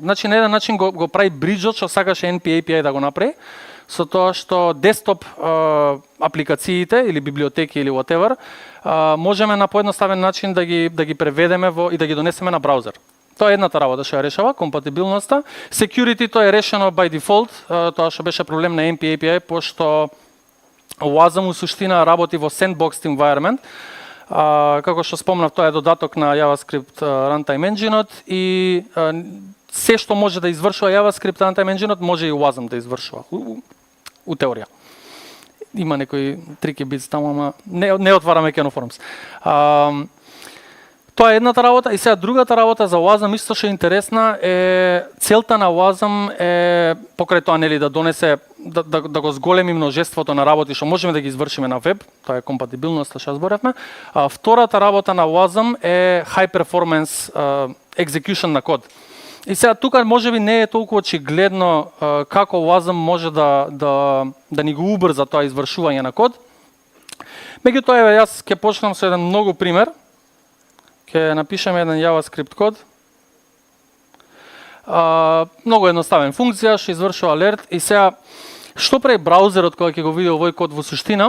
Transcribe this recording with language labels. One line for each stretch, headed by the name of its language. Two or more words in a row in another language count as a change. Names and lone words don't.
Macedonian: Значи на еден начин го прави бриджот што сакаше NP API да го направи, со тоа што десктоп апликациите или библиотеки или whatever можеме на поедноставен начин да ги преведеме и да ги донесеме на браузер. Тоа е едната работа што ја решава, компатибилноста. Security тоа е решено
English: by default,
Macedonian: тоа што беше проблем на NP API, пошто WASM у суштина работи во
English: sandboxed environment.
Macedonian: Како што спомнав, тоа е додаток на JavaScript Runtime Engine-от и се што може да извршува JavaScript Runtime Engine-от може и Wasm да извршува у теорија. Има некои
English: tricky bit
Macedonian: таму, ама не отвараме Kenoforms. Тоа е едната работа и сега другата работа за Wasm исто што е интересна е целта на Wasm е покрај тоа нели да донесе да го зголеми множеството на работи што можеме да ги извршиме на веб, тоа е компатибилноста што зборевме. Втората работа на Wasm е
English: high performance execution
Macedonian: на код. И сега тука можеби не е толку очигледно како Wasm може да ни го убрза тоа извршување на код. Меѓутоа јас ќе почнам со еден многу пример. Ќе напишеме еден JavaScript код. Многу едноставен функција, што извршува алерт и сега што прави браузерот кога ќе го види овој код во суштина?